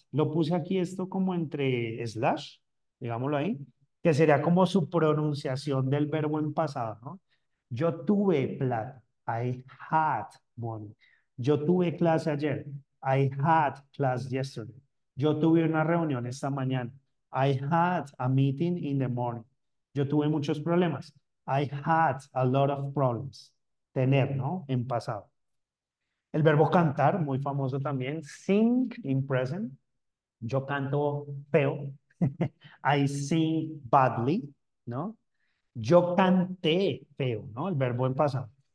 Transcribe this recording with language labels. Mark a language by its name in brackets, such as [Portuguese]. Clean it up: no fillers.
[Spanish] Lo puse aquí esto como entre slash, digámoslo ahí, que sería como su pronunciación del verbo en pasado, ¿no? Yo tuve plata. [English] I had money. [Spanish] Yo tuve clase ayer. [English] I had class yesterday. [Spanish] Yo tuve una reunión esta mañana. [English] I had a meeting in the morning. [Spanish] Yo tuve muchos problemas. [English] I had a lot of problems. [Spanish] Tener, ¿no? En pasado. El verbo cantar, muy famoso también. [English] Sing in present. [Spanish] Yo canto feo. [English] I sing badly, [Spanish] ¿no? Yo canté feo, ¿no? El verbo en pasado.